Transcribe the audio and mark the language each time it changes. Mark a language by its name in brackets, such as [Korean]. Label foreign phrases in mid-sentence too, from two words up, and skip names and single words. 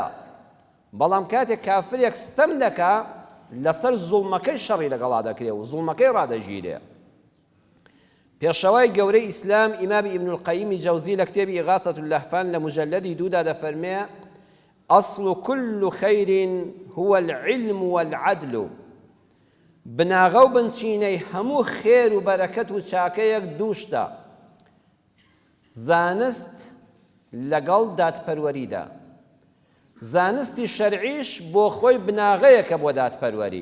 [Central Kurdish] بەڵام کاتێک کافرێک ستەم دەکا، لەسەر زوڵمەکەی شەڕی لەگەڵا دەکرێ و زوڵمەکەی ڕادەژیرێ. پێشەوای گەورەی ئیسلام ئیمامی ئیبن القەییمی جەوزی لە کتێبی ئیغاثەة اللەهفان لە مجەلەدی دوودا دەفەرمێ: [Arabic] ئەصل كل خير هو العلم والعدل. [Central Kurdish] بناغە و بنچینەی هەموو خێر و بەرەکەت و چاکەیەک دووشتە، زانست لەگەڵ دادپەروەریدا. زانستی شەرعیش بۆ خۆی بناغەیەکە بۆ دادپەروەری.